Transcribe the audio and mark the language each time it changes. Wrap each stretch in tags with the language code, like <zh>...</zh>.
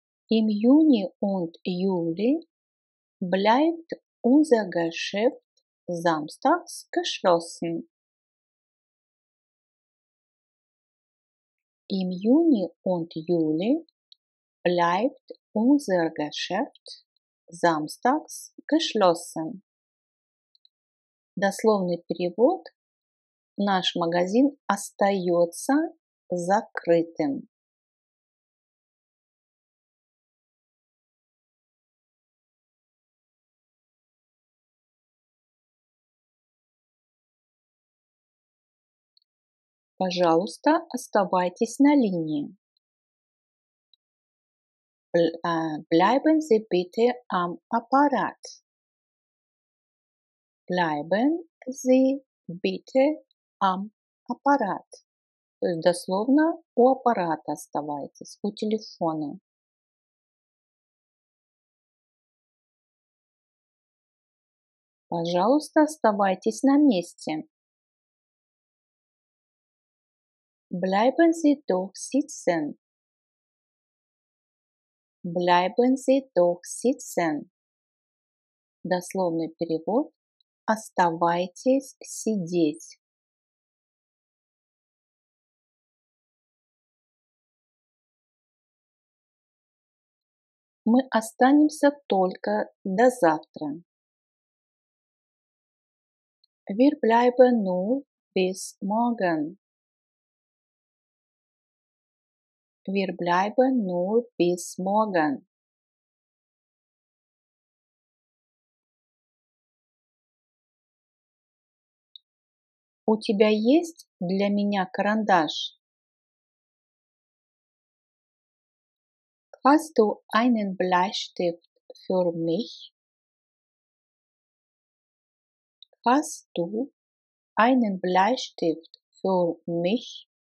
<de>Im Juni und Juli bleibt unser Geschäft samstags geschlossen. Im Juni und Juli bleibt unser Geschäft samstags geschlossen.</de> <ru>Дословный перевод: наш магазин остается закрытым. Пожалуйста, оставайтесь на линии.</ru> <de>Bleiben Sie bitte am Apparat. Bleiben Sie bitte am Apparat.</de> <ru>То есть дословно у аппарата оставайтесь, у телефона. Пожалуйста, оставайтесь на месте.</ru> <de>Bleiben Sie doch sitzen. Bleiben Sie doch sitzen.</de> <ru>Дословный перевод: оставайтесь сидеть. Мы останемся только до завтра.</ru> <de>Wir bleiben nur bis morgen. Wir bleiben nur bis morgen.</de> <ru>У тебя есть для меня карандаш?</ru> <de>Hast du einen Bleistift für mich? Hast du einen Bleistift für mich?</de>